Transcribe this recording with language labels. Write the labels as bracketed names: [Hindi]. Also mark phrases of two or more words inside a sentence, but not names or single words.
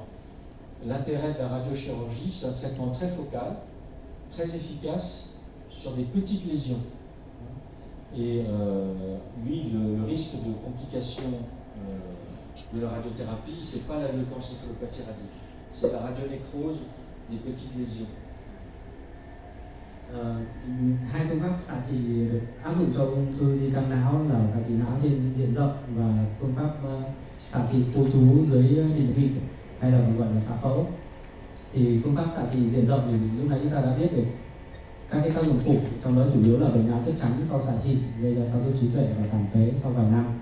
[French] L'intérêt de la radiochirurgie, c'est un traitement très focal, très efficace sur des petites lésions. Et lui, le risque de complications de la radiothérapie, c'est pas la leucoencéphalopathie radique, c'est la radionécrose des petites lésions. [Vietnamese] Hai phương pháp xạ trị được áp dụng cho ung thư di căn não là xạ trị não trên diện rộng và phương pháp xạ trị khu trú dưới định vị hay là gọi là xạ phẫu. Thì phương pháp xạ trị diện rộng thì lúc nãy chúng ta đã biết được các cái tác dụng phụ, trong đó chủ yếu là bệnh não chất trắng sau xạ trị gây ra sa sút trí tuệ và tàn phế sau vài năm.